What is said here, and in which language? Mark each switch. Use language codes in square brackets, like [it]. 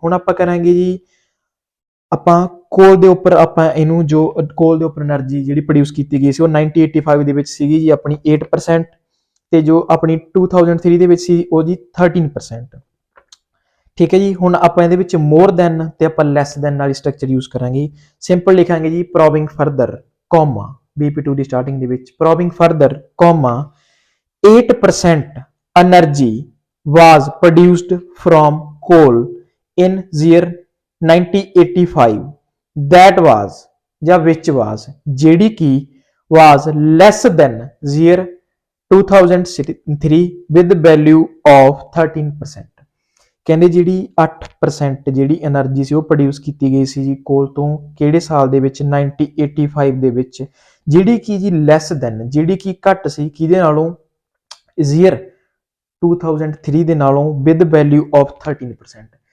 [pa] ਹੁਣ ਆਪਾਂ ਕਰਾਂਗੇ ਜੀ ਆਪਾਂ ਕੋਲ ਦੇ ਉੱਪਰ, ਆਪਾਂ ਇਹਨੂੰ ਜੋ ਕੋਲ ਦੇ ਉੱਪਰ એનર્ਜੀ ਜਿਹੜੀ ਪ੍ਰੋਡਿਊਸ ਕੀਤੀ ਗਈ ਸੀ ਉਹ 1985 ਦੇ ਵਿੱਚ ਸੀਗੀ ਜੀ ਆਪਣੀ 8%, ਤੇ ਜੋ ਆਪਣੀ 2003 ਦੇ ਵਿੱਚ ਸੀ ਉਹ ਜੀ 13%। ਠੀਕ ਹੈ ਜੀ। ਹੁਣ ਆਪਾਂ ਇਹਦੇ ਵਿੱਚ ਮੋਰ ਦੈਨ ਤੇ ਆਪਾਂ ਲੈਸ ਦੈਨ ਵਾਲੀ ਸਟਰਕਚਰ ਯੂਜ਼ ਕਰਾਂਗੇ। ਸਿੰਪਲ ਲਿਖਾਂਗੇ ਜੀ ਪ੍ਰੋਬਿੰਗ ਫਰਦਰ, ਕੌਮਾ, [en] BP2 ਦੀ starting ਦੇ ਵਿੱਚ probing further, comma 8% energy was produced from coal in year 1985 that was ਜਾਂ which was [pa] ਜਿਹੜੀ ਕਿ [en] was less than year 2003 with value of 13%। [pa] ਕਹਿੰਦੇ ਜਿਹੜੀ 8% ਜਿਹੜੀ એનર્ਜੀ ਸੀ ਉਹ ਪ੍ਰੋਡਿਊਸ ਕੀਤੀ ਗਈ ਸੀ ਜੀ ਕੋਲ ਤੋਂ, ਕਿਹੜੇ ਸਾਲ ਦੇ ਵਿੱਚ, 1985 ਦੇ ਵਿੱਚ, ਜਿਹੜੀ ਕਿ ਜੀ ਲੈਸ ਦੈਨ, ਜਿਹੜੀ ਕਿ ਘੱਟ ਸੀ ਕਿਹਦੇ ਨਾਲੋਂ, ਈਅਰ 2003 ਦੇ ਨਾਲੋਂ [en] with value of [pa] 13%।